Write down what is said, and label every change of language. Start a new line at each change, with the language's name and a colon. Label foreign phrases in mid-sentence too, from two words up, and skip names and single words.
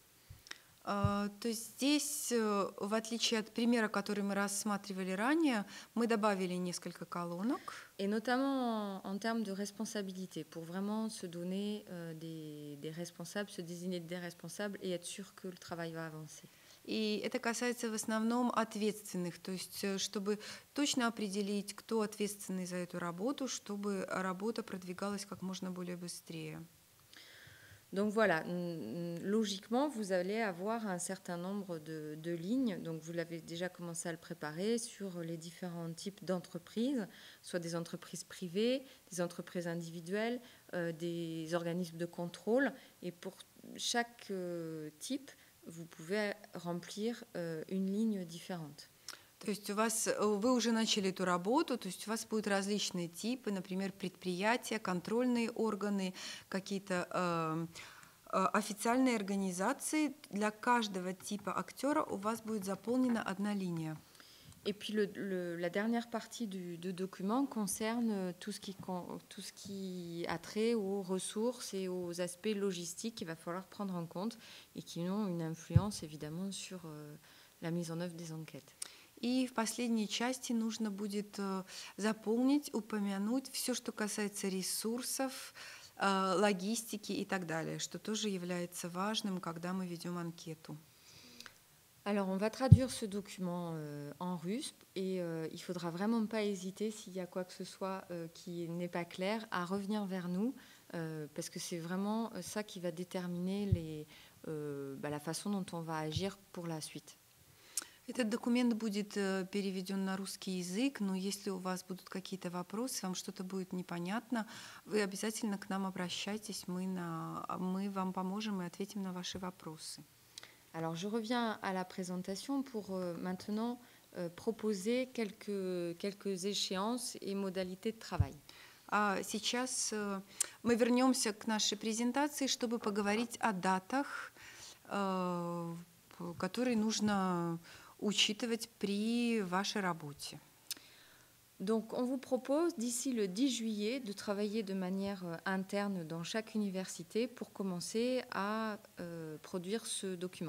Russian: То есть здесь, в отличие от примера, который мы рассматривали ранее, мы добавили несколько колонок.
French: Et notamment en termes de responsabilité, pour vraiment se donner des responsables, se désigner des responsables et être sûr que le travail va avancer.
Russian: И это касается в основном ответственных, то есть чтобы точно определить, кто ответственный за эту работу, чтобы работа продвигалась как можно более быстрее.
French: Donc voilà, logiquement, vous allez avoir un certain nombre de lignes. Donc vous l'avez déjà commencé à le préparer sur les différents types d'entreprises, soit des entreprises privées, des entreprises individuelles, des organismes de contrôle. Et pour chaque type, vous pouvez remplir une ligne différente.
Russian: То есть вы уже начали эту работу, то есть у вас будут различные типы, например, предприятия, контрольные органы, какие-то официальные организации. Для каждого типа актера у вас будет заполнена одна линия.
French: Et puis la dernière partie du document concerne tout ce qui a trait aux ressources et aux aspects logistiques qu'il va falloir prendre en compte et qui ont une influence évidemment sur la mise en œuvre des enquêtes.
Russian: И в последней части нужно будет заполнить, упомянуть все, что касается ресурсов, логистики и так далее, что тоже является важным, когда мы ведем анкету.
French: Alors, on va traduire ce document en russe et il ne faudra vraiment pas hésiter s'il y a quoi que ce soit qui n'est pas clair à revenir vers nous parce que c'est vraiment ça qui va déterminer la façon dont on va agir pour la suite.
Russian: Этот документ будет переведен на русский язык, но если у вас будут какие-то вопросы, вам что-то будет непонятно, вы обязательно к нам обращайтесь, мы вам поможем и ответим на ваши вопросы.
French: Alors, je reviens à la présentation pour maintenant proposer quelques échéances et modalités de travail.
Russian: А сейчас мы вернемся к нашей презентации, чтобы поговорить о датах, которые нужно учитывать при вашей работе.
French: Donc, on vous propose d'ici le 10 juillet de travailler de manière interne dans chaque université pour commencer à produire ce document.